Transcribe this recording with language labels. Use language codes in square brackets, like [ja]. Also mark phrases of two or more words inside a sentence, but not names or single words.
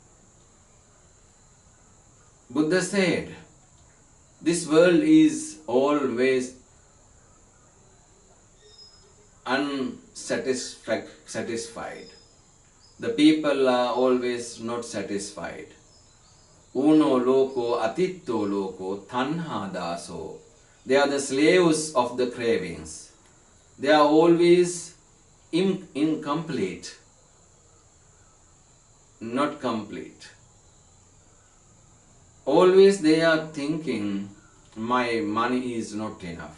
[en] Buddha said, this world is always unsatisfied. The people are always not satisfied. [pi] Uno loko atitto loko tanha daso. [en] They are the slaves of the cravings. They are always incomplete, not complete. Always they are thinking, my money is not enough.